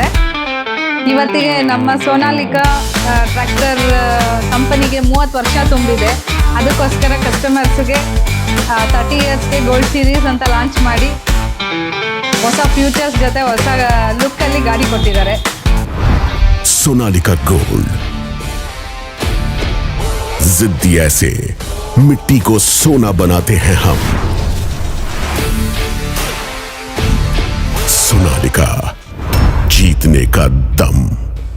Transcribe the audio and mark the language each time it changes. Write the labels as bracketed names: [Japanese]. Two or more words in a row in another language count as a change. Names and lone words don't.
[Kannada] ಇವತ್ತಿಗೆ ನಮ್ಮ ಸೋನಾಲಿಕಾ ಟ್ರ್ಯಾಕ್ಟರ್ ಕಂಪನಿಗೆ 30 ವರ್ಷ ತುಂಬಿದೆ. ಅದಕ್ಕೋಸ್ಕರ ಕಸ್ಟಮರ್ಸ್ಗೆ 30 ಇಯರ್ಸ್ಗೆ ಗೋಲ್ಡ್ ಸೀರೀಸ್ ಅಂತ ಲಾಂಚ್ ಮಾಡಿ ಹೊಸ ಫ್ಯೂಚರ್ಸ್ ಜೊತೆ ಹೊಸ ಲುಕ್ಕಲ್ಲಿ ಗಾಡಿ ಕೊಟ್ಟಿದ್ದಾರೆ. [Hindi] सोनालिका गोल्ड, जिद्दी ऐसे मिट्टी को सोना बनाते हैं हम. सोनालिका, जीतने का दम.